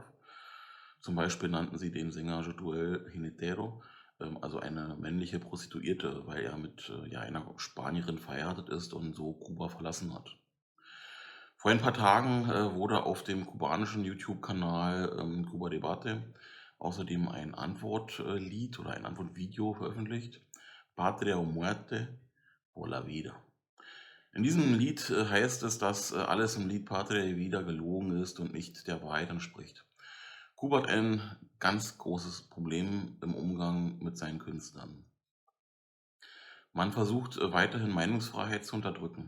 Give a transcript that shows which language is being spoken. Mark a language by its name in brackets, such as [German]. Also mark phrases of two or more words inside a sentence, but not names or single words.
[German] Zum Beispiel nannten sie den Sänger Jotuel Jinetero, also eine männliche Prostituierte, weil er mit ja, einer Spanierin verheiratet ist und so Kuba verlassen hat. Vor ein paar Tagen wurde auf dem kubanischen YouTube-Kanal Cuba Debate außerdem ein Antwortlied oder ein Antwortvideo veröffentlicht. [Spanish] Patria o muerte por la vida. [German] In diesem Lied heißt es, dass alles im Lied Patria y Vida gelogen ist und nicht der Wahrheit entspricht. Kuba hat ein ganz großes Problem im Umgang mit seinen Künstlern. Man versucht weiterhin Meinungsfreiheit zu unterdrücken.